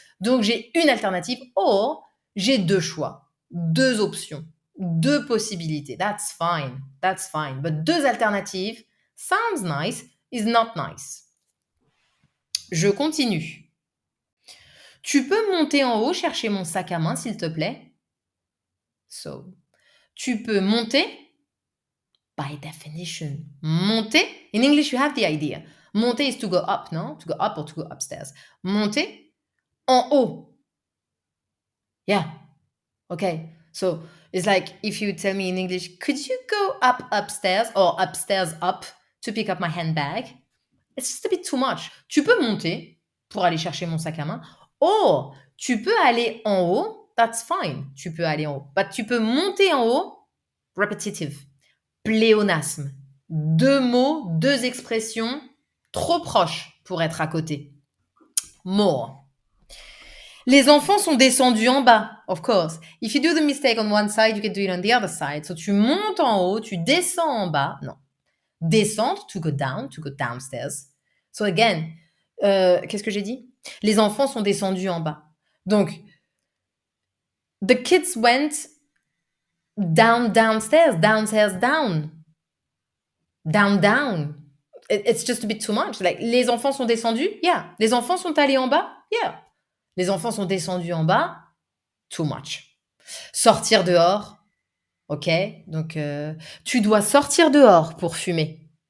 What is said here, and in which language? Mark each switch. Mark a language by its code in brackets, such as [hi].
[fr] Donc j'ai une alternative, or j'ai 2 choix, 2 options, 2 possibilités. [en] That's fine, that's fine. But 2 alternatives sounds nice, is not nice. [fr] Je continue. Tu peux monter en haut chercher mon sac à main, s'il te plaît? [en] So, [fr] tu peux monter, [en] by definition. Monter, in English you have the idea. Monter is to go up, no? To go up or to go upstairs. [fr] Monter en haut. [en] Yeah. Okay. So it's like if you tell me in English, could you go up upstairs or upstairs up to pick up my handbag? It's just a bit too much. [fr] Tu peux monter pour aller chercher mon sac à main. Or, tu peux aller en haut. [en] That's fine. [fr] Tu peux aller en haut. But tu peux monter en haut. Repetitive. Pléonasme. 2 mots, 2 expressions trop proches pour être à côté. More. Les enfants sont descendus en bas, [en] of course. If you do the mistake on one side, you can do it on the other side. [fr] So tu montes en haut, tu descends en bas. Non. Descendre, [en] to go downstairs. So again, [fr] qu'est-ce que j'ai dit? Les enfants sont descendus en bas. [en] Donc, the kids went downstairs, down. Down. It's just a bit too much. [fr] Like, les enfants sont descendus? Yeah. Les enfants sont allés en bas? Yeah. Les enfants sont descendus en bas? [en] Too much. [fr] Sortir dehors? Ok. Donc, tu dois sortir dehors pour fumer.